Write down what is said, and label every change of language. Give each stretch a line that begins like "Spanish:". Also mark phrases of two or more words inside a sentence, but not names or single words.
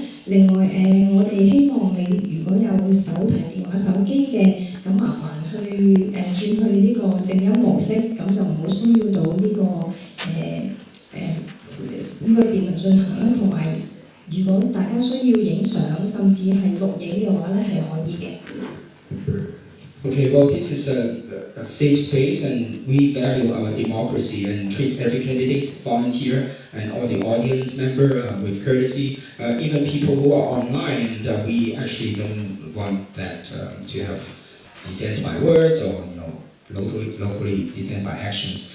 Cantonese: 另外我哋希望你如果有手提電話、手機嘅，咁麻煩去轉去呢個靜音模式，咁就唔好騷擾到呢個電能進行啦。同埋如果大家需要影相，甚至係錄影嘅話咧，係可以嘅。
English: Okay, well, this is a safe space, and we value our democracy and treat every candidate, volunteer, and all the audience member with courtesy. Even people who are online, and we actually don't want that to have dissent by words or locally dissent by actions.